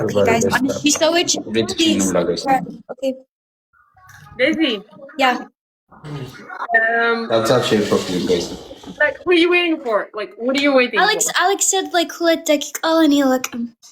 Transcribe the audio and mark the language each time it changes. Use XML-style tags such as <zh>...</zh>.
<en>Okay guys,</en> <am>አምስት ሺህ ሰዎች</am> <en>please. Okay. Daisy. Yeah. ታፕ share properly guys. Like, who are you waiting for? Like, what are you waiting for? Alex said like</en> <am>ሁለት ደቂቃ እኔ አላውቅም።</am>